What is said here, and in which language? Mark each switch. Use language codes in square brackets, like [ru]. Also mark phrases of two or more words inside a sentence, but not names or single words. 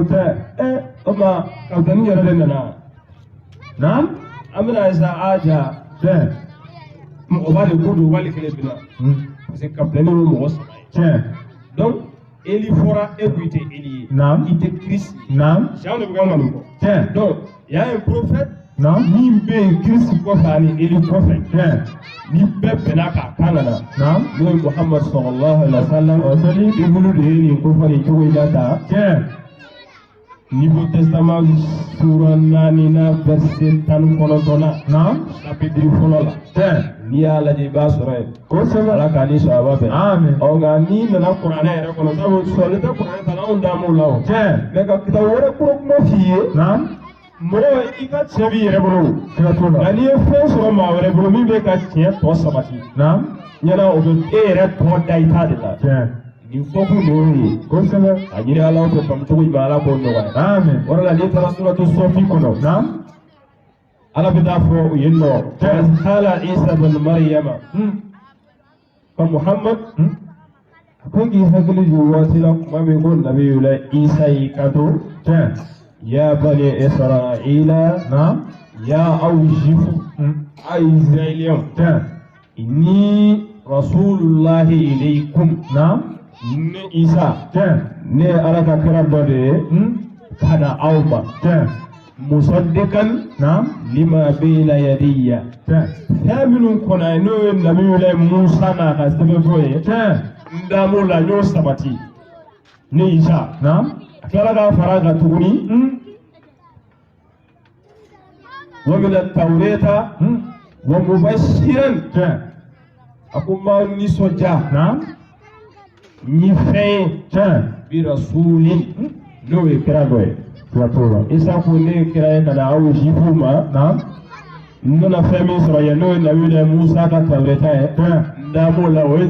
[bm] o ma kapitɛni yɛrɛ de nana an bɛna ye sa a ja mɔgɔba de ko don wali kelen bɛ na parce que kapitɛni ye mɔgɔ saba ye donc Eli fɔra e ko i tɛ Eli ye i tɛ Kirisi ye Jean de bɛ kan ka nin fɔ [fr] donc il y a un prophète [bm] min bɛ yen Kirisi kɔfɛ ani Eli kɔfɛ ni bɛɛ bɛnna k'a kan ka na n'o ye Muhammad [ar] صلى الله عليه وسلم [bm] i bolo de ye nin ko fɔ nin cogo in na tan Nouveau Testament sura 4 verset 19 chapitre fɔlɔ la n'i y'a lajɛ i b'a sɔrɔ yen kosɛbɛ Ala k'a ni sahaba bɛn nka n'i nana kuranɛ yɛrɛ kɔnɔ sabu sɔrɔli tɛ kuranɛ ta la anw dan b'o la o mais ka kitabu wɛrɛ kura kuma f'i ye mɔgɔ i ka tiɲɛ b'i yɛrɛ bolo nka n'i ye fɛn sɔrɔ maa wɛrɛ bolo min bɛ ka tiɲɛ tɔ sabati ɲɛna o bɛ e yɛrɛ tɔ da i ta de la nin fɔkun de y'o ye kosɛbɛ a ɲini Ala fɛ faamucogo ɲuman Ala k'o nɔgɔya o de la n'i taara suratu Sɔfi kɔnɔ Ala bɛ taa fɔ u ye nɔ [ar] قال عيسى ابن مريم [bm] ka Muhammad a ko k'i hakili jigin waati la tuma min ko Nabiyulahi Isa y'i kanto [ar] يا بني [bm] Israila ya aw jufu a Israɛliyɛnw [ar] إني رسول الله إليكم [bm] ne Isa ne ye Ala ka kira dɔ de ye ka na aw ma [ar] مصدقا لما بين يدي [bm] fɛn minnu kɔnɔ ye n'o ye Nabiyulahi Musa n'a ka sɛbɛnfɛnw ye n da m'o la n y'o sabati ne Isa a tilala k'a fara kan tuguni [ar] ومن التوراة ومبشرا [bm] a ko n b'aw nisɔndiya ni fɛn ye [ar] برسول [bm] n'o ye kira dɔ ye Isa ko ne ye kira ye ka na aw jufu ma n nana fɛn min sɔrɔ yen n'o ye Nabiyulahi Musa ka tawreta ye n da m'o la o ye